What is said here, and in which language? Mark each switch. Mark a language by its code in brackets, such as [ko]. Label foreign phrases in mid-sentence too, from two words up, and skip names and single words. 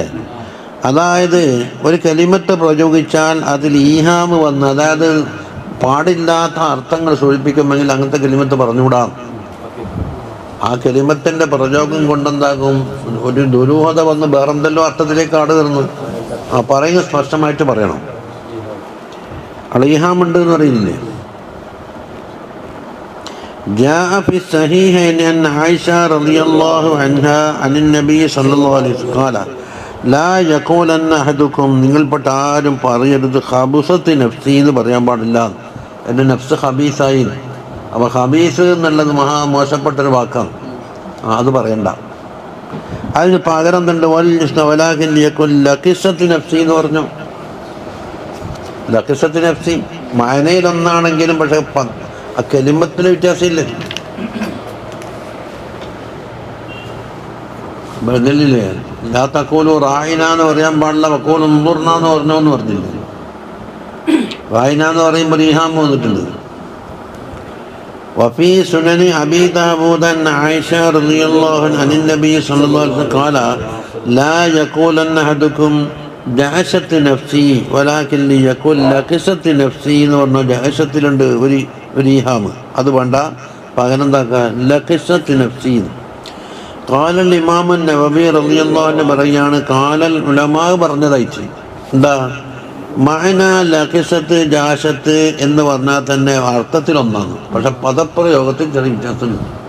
[ml] അതായത് ഒരു കലിമത്ത് പ്രയോഗിച്ചാൽ അതിൽ ഈഹാമ് വന്ന്, അതായത് പാടില്ലാത്ത അർത്ഥങ്ങൾ സൂചിപ്പിക്കുമെങ്കിൽ അങ്ങനത്തെ കലിമത്ത് പറഞ്ഞുകൂടാം. ആ കലിമത്തിൻ്റെ പ്രയോഗം കൊണ്ടെന്താകും, ഒരു ദുരൂഹത വന്ന് വേറെന്തെല്ലോ അർത്ഥത്തിലേക്ക് ആടുകയറുന്നു. ആ പറയുന്നത് സ്പഷ്ടമായിട്ട് പറയണം. അളീഹാമുണ്ട് എന്ന് അറിയില്ലേ. [ar] جاء في الصحيحين أن عائشة رضي الله عنها عن النبي صلى الله عليه وسلم قال لا يقولن أحدكم, [ml] നിങ്ങൾപ്പെട്ട ആരും പറയരുത് [ar] خبثت نفسي [ml] എന്ന് പറയാൻ പാടില്ല, എൻ്റെ നഫ്സ് ഖബീസായി. അപ്പോൾ ഖബീസ് എന്നുള്ളത് മഹാ മോശപ്പെട്ടൊരു വാക്കാണ്, അത് പറയണ്ട. അതിന് പകരം എന്തുണ്ട്, [ar] ولكن يقل لقست نفسي [ml] എന്ന് പറഞ്ഞു. [ar] لقست نفسي [ml] മാനയിലൊന്നാണെങ്കിലും പക്ഷെ ആ കെലിമത്തിന് വ്യത്യാസമില്ല. ബദലില്ലേ [ar] لا تقولوا راعنا [ml] എന്ന് പറയാൻ പാടില്ല, [ar] وقولوا انظرنا [ml] എന്ന് പറഞ്ഞോന്ന് പറഞ്ഞില്ലേ. റായിന എന്ന് പറയുമ്പോൾ ഈഹാം വന്നിട്ടുണ്ട്. [ar] وفي سنن أبي داود أن عائشة رضي الله عنها عن النبي صلى الله عليه وسلم قال لا يقولن أحدكم جعشت نفسي ولكن ليقول لقست نفسي [ml] എന്ന് പറഞ്ഞ ജഅശത്തിലുണ്ട് ഒരു ഈഹാമ്. അത് വേണ്ട, പകരം എന്താക്കുക [ar] لقست نفسي. قال الإمام النووي رضي الله عنه [ml] പറയാണ്, [ar] قال العلماء [ml] പറഞ്ഞതായിട്ട് എന്താ മഅന ലഖിസത്ത് ജാഷത്ത് എന്ന് പറഞ്ഞാൽ തന്നെ അർത്ഥത്തിലൊന്നാണ്, പക്ഷെ പദപ്രയോഗത്തിൽ ചെറിയ വ്യത്യാസമുണ്ട്.